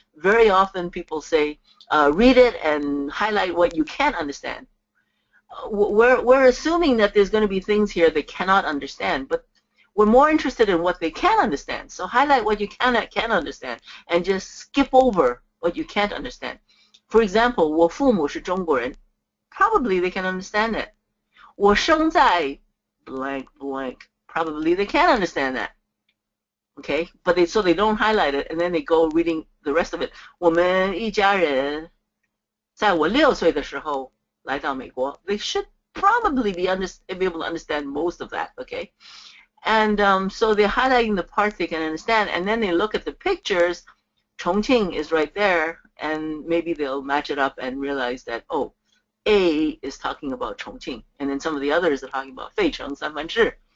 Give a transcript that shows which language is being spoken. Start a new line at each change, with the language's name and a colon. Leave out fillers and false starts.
English: Very often people say, read it and highlight what you can't understand. We're assuming that there's going to be things here they cannot understand, but we're more interested in what they can understand. So highlight what you can understand and just skip over what you can't understand. For example,
Chinese: 我父母是中国人.
English: Probably they can understand that.
Chinese: 我生在
English: blank blank. Probably they can understand that. Okay, but so they don't highlight it and then they go reading the rest of it.
Chinese: 我们一家人在我6岁的时候来到美国.
English: They should probably be able to understand most of that. Okay. And so they're highlighting the parts they can understand, and then they look at the pictures. Chongqing is right there, and maybe they'll match it up and realize that, oh, A is talking about Chongqing, and then some of the others are talking about Feicheng, Sanfanzhi.